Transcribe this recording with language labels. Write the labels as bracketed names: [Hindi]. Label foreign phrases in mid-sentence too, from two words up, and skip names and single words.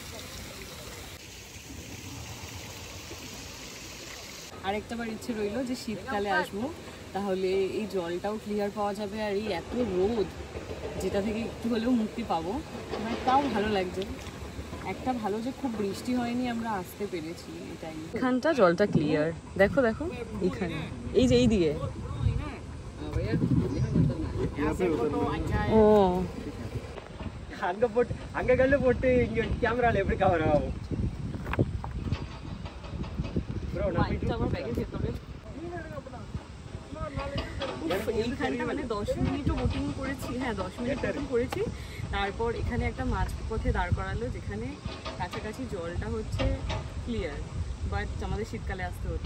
[Bangla] আরেকটা বার ইচ্ছে রইলো যে শীতকালে আসবো, তাহলে এই জলটাও ক্লিয়ার পাওয়া যাবে, আর এই এত রোদ যেটা থেকে একটু হলেও মুক্তি পাবো, মানে তাও ভালো লাগছে। একটা ভালো যে খুব বৃষ্টি হয়নি, আমরা আসতে পেরেছি, এটাই। এখানটা জলটা ক্লিয়ার, দেখো দেখো এখানে, এই যে এই দিকে। ও [Tamil] அங்க கல்லு போட்டு இங்க கேமரால எப்படி கவர் ஆகும் bro [Bangla] মাইকটা আমার ব্যাগের ভিতরে। এইখানটা মানে 10 মিনিটও বোটিং করেছি, হ্যাঁ 10 মিনিট বোটিং করেছি। তারপর এখানে একটা মাঝপথে দাঁড় করালো, যেখানে কাছাকাছি জলটা হচ্ছে ক্লিয়ার, বাট আমাদের শীতকালে আসতে হতো।